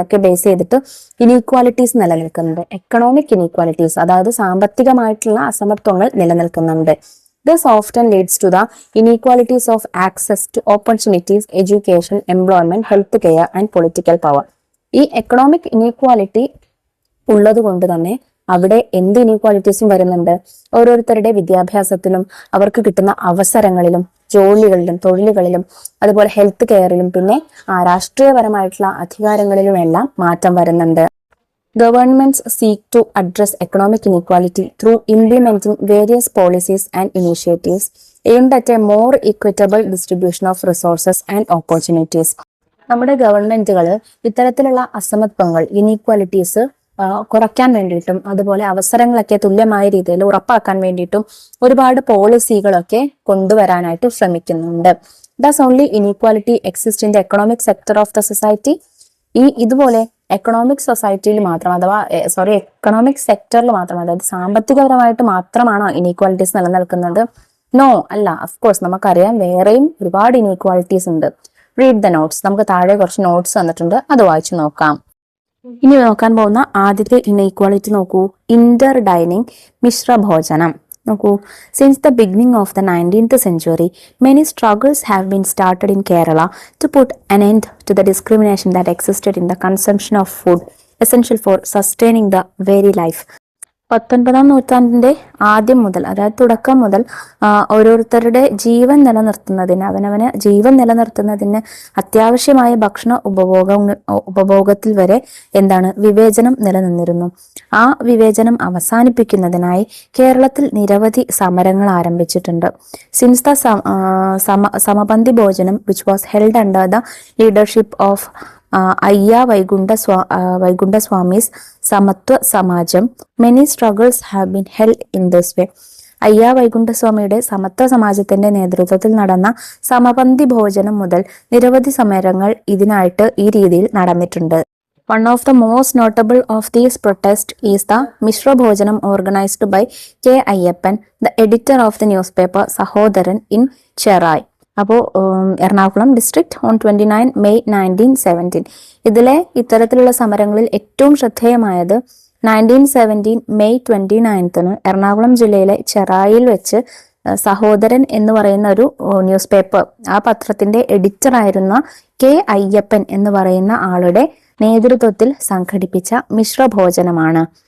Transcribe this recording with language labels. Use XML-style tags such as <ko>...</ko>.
<ml>ഇതിനൊക്കെ ബേസ് ചെയ്തിട്ട് ഇനീക്വാലിറ്റീസ് നിലനിൽക്കുന്നുണ്ട്. എക്കണോമിക് ഇനീക്വാലിറ്റീസ്, അതായത് സാമ്പത്തികമായിട്ടുള്ള അസമത്വങ്ങൾ നിലനിൽക്കുന്നുണ്ട്.</ml> <en>This often leads to the inequalities of access to opportunities, education, employment, health care and political power.</en> <ml>ഈ എക്കണോമിക് ഇനീക്വാലിറ്റി ഉള്ളത് കൊണ്ട് തന്നെ അവിടെ എന്ത് ഇനീക്വാലിറ്റീസും വരുന്നുണ്ട്. ഓരോരുത്തരുടെ വിദ്യാഭ്യാസത്തിലും അവർക്ക് കിട്ടുന്ന അവസരങ്ങളിലും ജോലികളിലും തൊഴിലുകളിലും അതുപോലെ ഹെൽത്ത് കെയറിലും പിന്നെ രാഷ്ട്രീയപരമായിട്ടുള്ള അധികാരങ്ങളിലും എല്ലാം മാറ്റം വരുന്നുണ്ട്.</ml> <en>Governments seek to address economic inequality through implementing various policies and initiatives aimed at a more equitable distribution of resources and opportunities.</en> <ml>നമ്മുടെ ഗവൺമെന്റുകൾ ഇത്തരത്തിലുള്ള അസമത്വങ്ങൾ, ഇനീക്വാലിറ്റീസ് കുറയ്ക്കാൻ വേണ്ടിയിട്ടും അതുപോലെ അവസരങ്ങളൊക്കെ തുല്യമായ രീതിയിൽ ഉറപ്പാക്കാൻ വേണ്ടിയിട്ടും ഒരുപാട് പോളിസികളൊക്കെ കൊണ്ടുവരാനായിട്ട് ശ്രമിക്കുന്നുണ്ട്.</ml> <en>Does only inequality exist in the economic sector of the society?</en> <ml>ഇതുപോലെ എക്കണോമിക് സൊസൈറ്റിയിൽ മാത്രം, എക്കണോമിക് സെക്ടറിൽ മാത്രം, അതായത് സാമ്പത്തികപരമായിട്ട് മാത്രമാണോ ഇനീക്വാലിറ്റീസ് നിലനിൽക്കുന്നത്? നോ, അല്ല. അഫ്കോഴ്സ് നമുക്കറിയാം വേറെയും ഒരുപാട് ഇനീക്വാലിറ്റീസ് ഉണ്ട്.</ml> <en>Read the notes.</en> <ml>നമുക്ക് താഴെ കുറച്ച് നോട്ട്സ് തന്നിട്ടുണ്ട്, അത് വായിച്ചു നോക്കാം. ഇനി നോക്കാൻ പോകുന്ന ആദ്യത്തെ ഇനീക്വാലിറ്റി നോക്കൂ, ഇന്റർ ഡൈനിങ്, മിശ്രഭോജനം.</ml> <en>നോക്കൂ, since the beginning of the 19th century, many struggles have been started in Kerala to put an end to the discrimination that existed in the consumption of food essential for sustaining the very life.</en> <ml>19ാം നൂറ്റാണ്ടിന്റെ ആദ്യം മുതൽ, അതായത് തുടക്കം മുതൽ ഓരോരുത്തരുടെ ജീവൻ നിലനിർത്തുന്നതിന്, അവനവന് ജീവൻ നിലനിർത്തുന്നതിന് അത്യാവശ്യമായ ഭക്ഷണ ഉപഭോഗത്തിൽ വരെ വിവേചനം നിലനിന്നിരുന്നു. ആ വിവേചനം അവസാനിപ്പിക്കുന്നതിനായി കേരളത്തിൽ നിരവധി സമരങ്ങൾ ആരംഭിച്ചിട്ടുണ്ട്.</ml> <en>Since the Samapanthi Bhojanam which was held under the leadership of Ayya Vaikunda Swami's Samathwa Samajam, many struggles have been held in this way.</en> <ml>അയ്യ വൈകുണ്ഠസ്വാമിയുടെ സമത്വ സമാജത്തിന്റെ നേതൃത്വത്തിൽ നടന്ന സമപന്തി ഭോജനം മുതൽ നിരവധി സമരങ്ങൾ ഇതിനായിട്ട് ഈ രീതിയിൽ നടന്നിട്ടുണ്ട്.</ml> <en>One of the most notable of these protests is the Mishra Bhojanam organized by K. Ayyappan, the editor of the newspaper Sahodaran in Cherai. അപ്പോൾ Ernakulam district on 29 May 1917.</en> <ml>ഇത്തരത്തിലുള്ള സമരങ്ങളിൽ ഏറ്റവും ശ്രദ്ധേയമായത് 1917 May 29 എറണാകുളം ജില്ലയിലെ ചെറായിൽ വെച്ച് സഹോദരൻ എന്ന് പറയുന്ന ഒരു ന്യൂസ് പേപ്പർ, ആ പത്രത്തിന്റെ എഡിറ്റർ ആയിരുന്ന കെ അയ്യപ്പൻ എന്ന് പറയുന്ന ആളുടെ നേതൃത്വത്തിൽ സംഘടിപ്പിച്ച മിശ്രഭോജനമാണ്.</ml>